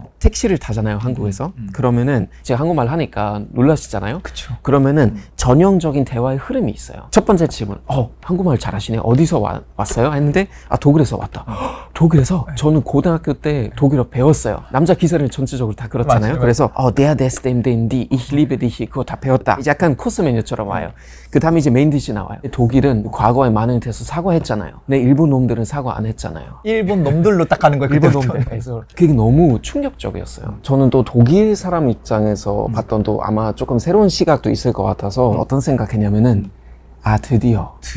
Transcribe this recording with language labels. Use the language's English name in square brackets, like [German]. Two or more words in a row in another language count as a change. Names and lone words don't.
[Korean] 택시를 타잖아요, 한국에서. 그러면은 제가 한국말 하니까 놀라시잖아요. 그쵸. 그러면은 전형적인 대화의 흐름이 있어요. 첫 번째 질문, 한국말 잘하시네. 어디서 왔어요? 했는데 독일에서 왔다. 독일에서? 저는 고등학교 때 독일어 배웠어요. 남자 기사를 전체적으로 다 그렇잖아요. 맞아요. 그래서 [German] der ist dem die ich liebe dich [Korean] 그거 다 배웠다. 이제 약간 코스 메뉴처럼 와요. 그 다음에 이제 메인 디시 나와요. 독일은 과거에 많은 데서 사과했잖아요. 근데 일본 놈들은 사과 안 했잖아요. 일본 놈들로 딱 가는 거예요. 일본 놈들. 그래서 그게 너무 충격적이었어요. 저는 또 독일 사람 입장에서 봤던 또 아마 조금 새로운 시각도 있을 것 같아서 어떤 생각했냐면은 드디어.